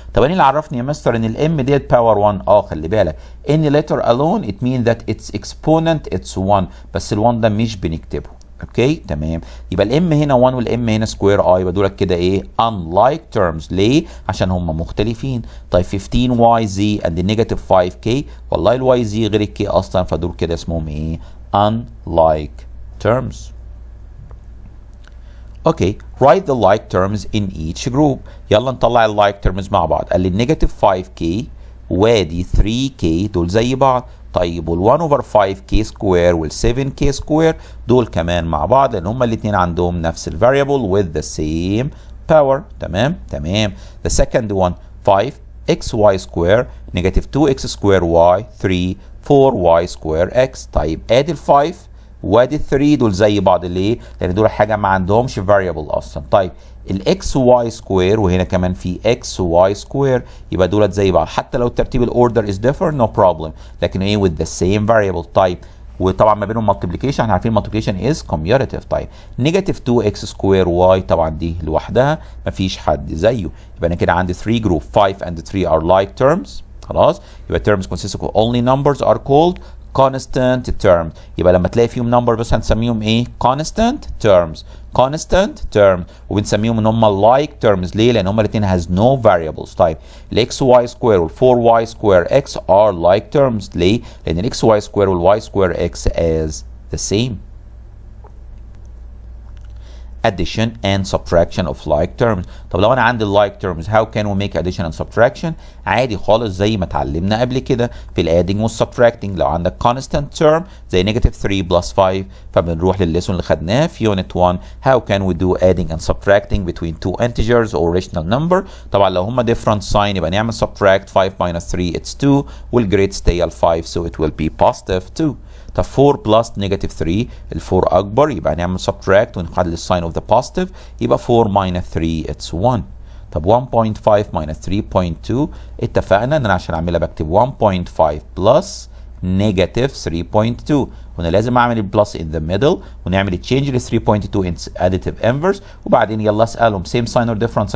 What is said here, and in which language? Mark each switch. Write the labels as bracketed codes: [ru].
[ar] طب ايه اللي عرفني يا مستر ان الm ديت باور 1؟ خلي بالك [en] any letter alone it means that its exponent it's 1، [ar] بس ال1 ده مش بنكتبه. اوكي تمام. يبقى الام هنا 1 والام هنا سكوير اي، يبقى دول كده ايه unlike terms. ليه؟ عشان هم مختلفين. طيب 15 YZ and negative 5K، والله الواي زي غير الكي اصلا، فدول كده اسمهم ايه unlike terms. [en] Okay write the like terms in each group. [ar] يلا نطلع اللايك terms مع بعض. قال لي النيجاتيف 5K وادي 3K دول زي بعض. طيب وال1 over 5K سكوير وال7K سكوير دول كمان مع بعض، لان هما الاثنين عندهم نفس الفاريبل with the same power. تمام تمام. [en] the second one 5xy square negative 2x square y 3 4y square x. [ar] طيب ادي ال5 وادي ال3 دول زي بعض. ليه؟ لان دول حاجه ما عندهمش فاريبل اصلا. طيب الاكس واي سكوير وهنا كمان في اكس واي سكوير، يبقى دولت زي بعض حتى لو ترتيب الاوردر از ديفر نو بروبلم، لكن ايه with the same variable. طيب وطبعا ما بينهم multiplication، احنا عارفين multiplication is commutative. طيب نيجاتيف 2x سكوير واي طبعا دي لوحدها مفيش حد زيه، يبقى انا كده عندي 3 جروب 5 and 3 are like terms. خلاص يبقى [en] terms consist of only numbers are called constant terms. [ar] يبقى لما تلاقي فيهم نمبر بس هنسميهم ايه constant terms. [en] constant terms [ar] وبنسميهم ان هم [en] like terms. [ar] ليه؟ لان هم الاثنين [en] has no variables. [ar] طيب الاكس واي سكوير وال4 واي سكوير اكس are like terms. ليه؟ لان الاكس واي سكوير والواي سكوير اكس as the same. [en] addition and subtraction of like terms. [ar] طب لو انا عندي like terms [en] how can we make addition and subtraction؟ [ar] عادي خالص زي ما اتعلمنا قبل كده في الادينج والسبتراكتنج. [en] لو عندك constant term زي negative 3 plus 5 [ar] فبنروح للليسون اللي خدناه في [en] unit 1 how can we do adding and subtracting between two integers or rational number. [ar] طبعا لو هما [en] different sign يبقى نعمل subtract 5 minus 3 it's 2 والجريد stay al 5 so it will be positive 2. [ar] طب 4 بلس نيجاتيف 3 ال 4 اكبر يبقى هنعمل subtract ونخلي الساين اوف ذا بوزيتيف يبقى 4 minus 3 it's 1. طب 1.5 minus 3.2 اتفقنا ان انا عشان اعملها بكتب 1.5 بلس نيجاتيف 3.2 هنا لازم اعمل البلس in the middle ونعمل التشينج ل 3.2 in additive inverse وبعدين يلا اسالهم [en] same sign or different sign.